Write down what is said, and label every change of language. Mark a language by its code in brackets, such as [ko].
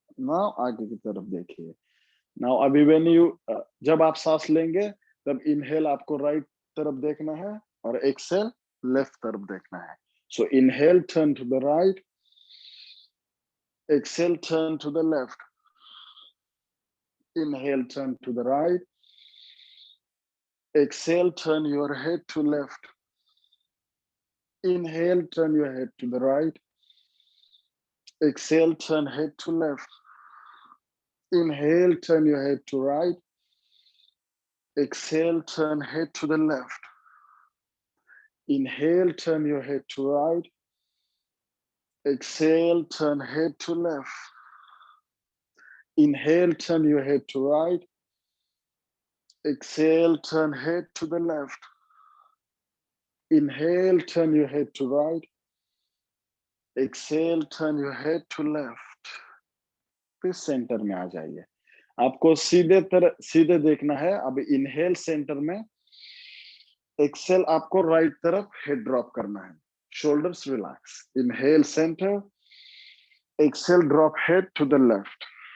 [hi] Now आगे की तरफ देखिए। नाउ अभी व्हेन यू जब आप सांस लेंगे तब इनहेल आपको राइट तरफ देखना है और एक्सेल लेफ्ट तरफ देखना है। [en] So inhale turn to the right, exhale turn to the left. Inhale, turn to the right. Exhale, turn your head to left. Inhale, turn your head to the right. Exhale, turn head to left. Inhale, turn your head to right. Exhale, turn head to the left. Inhale, turn your head to right. Exhale, turn head to left. Inhale, turn your head to right. Exhale, turn head to the left. Inhale, turn your head to right. Exhale, turn your head to left. [hi] फिर centre में आ जाइए. आपको सीधे देखना है. अब inhale centre में, Excel आपको राइट तरफ हेड ड्रॉप करना है. [en] Shoulders relax. Inhale center. Exhale, drop head to the left.